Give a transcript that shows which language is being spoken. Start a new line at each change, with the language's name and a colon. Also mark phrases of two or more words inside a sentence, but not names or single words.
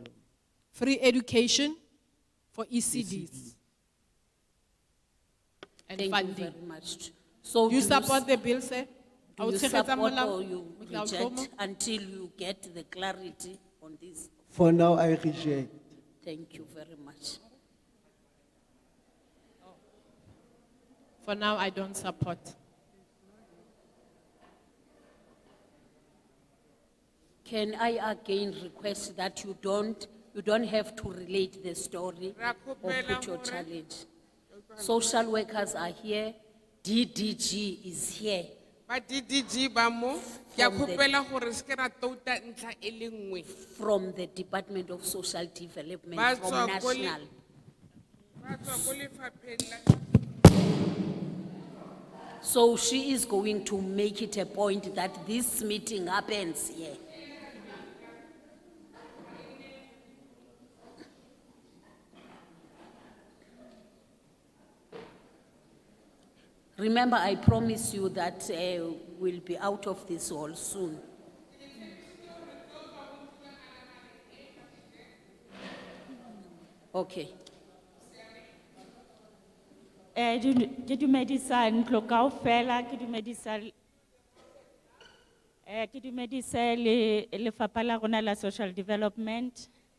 English: Free education for ECDs. And Thank funding. you very much. So Do you do support the bill, sir? Do you support or you reject until you get the clarity on this? For now, I reject. Thank you very much. For now, I don't support. Can I again request that you don't have to relate the story or put your challenge? Social workers are here, DDG is here.
Tswana: Ba DDG ba mo, ke a kgopela gore se ke ra touta ntlha e le nngwe.
English: From the Department of Social Development,
Tswana: Ba
English: from
Tswana: tswa ko le-
English: national.
Tswana: ba tswa ko lefapheng la-
English: So she is going to make it a point that this meeting happens here. Remember, I promise you that we'll be out of this hall soon. Okay.
Tswana: Ke dumedisa ntlo kaofela, ke dumedisa le lefapha la rona la
English: social development.